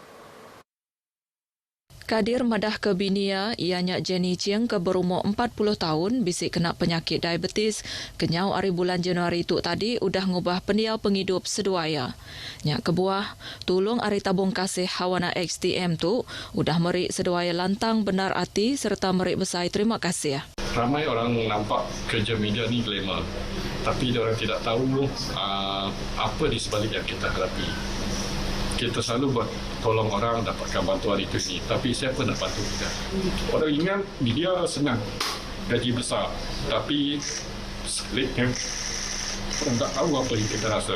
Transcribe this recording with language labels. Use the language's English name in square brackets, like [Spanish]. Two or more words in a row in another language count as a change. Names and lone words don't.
[Iban] Kadir madah ke binia ianya Jenny Chiang ke berumur 40 tahun bisik kena penyakit diabetes kenyau hari bulan Januari tu tadi udah ngubah pendiau penghidup seduaya. Nyak kebuah tulung hari tabung kasih Hawana XTM tu udah merik seduaya lantang benar hati serta merik besai terima kasih. [Malay] Ramai orang nampak kerja media ni glamour, tapi orang tidak tahu apa di sebalik yang kita hadapi. Kita selalu buat tolong orang dapatkan bantuan itu ni, tapi siapa nak bantu kita? Orang ingat media senang, gaji besar, tapi sebaliknya orang tak tahu apa yang kita rasa.